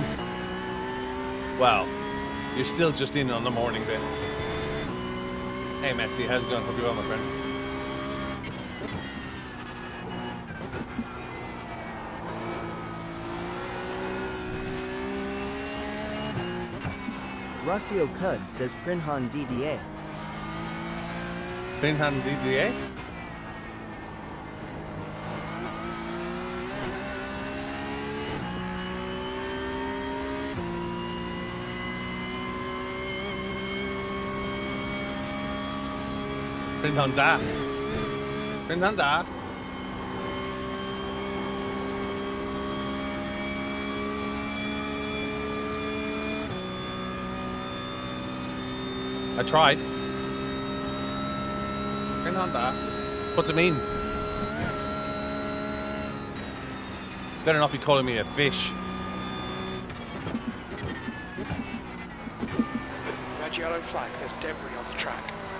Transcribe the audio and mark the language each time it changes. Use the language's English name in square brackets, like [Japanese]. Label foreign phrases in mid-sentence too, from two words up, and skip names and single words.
[English] Well, you're still just in on the morning bit. Hey, Metzi, how's it going? Hope you're well, my friend. Rossio Cud says Prinhan DDA. Pinhan DDA? Pinhan da. Pinhan da. I tried. Pinhan da. What's it mean? Better not be calling me a fish. Red yellow flag, there's debris on the track.